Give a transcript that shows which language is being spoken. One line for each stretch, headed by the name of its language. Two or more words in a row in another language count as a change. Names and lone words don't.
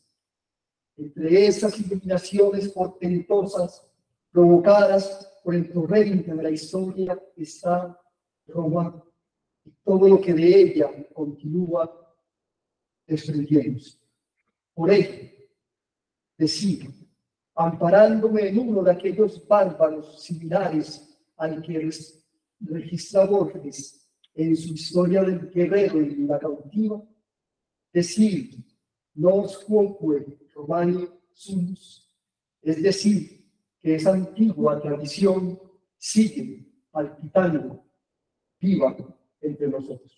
Spanish: Entre esas iluminaciones portentosas provocadas por el torrente de la historia está Roma y todo lo que de ella continúa desprendiéndose. Por ello, decir, amparándome en uno de aquellos bárbaros similares al que registra Borges en su historia del guerrero y la cautiva, decir,
Latin: nos quoque Romani sumus,
Spanish: es decir, que esa antigua tradición sigue palpitando, viva entre nosotros.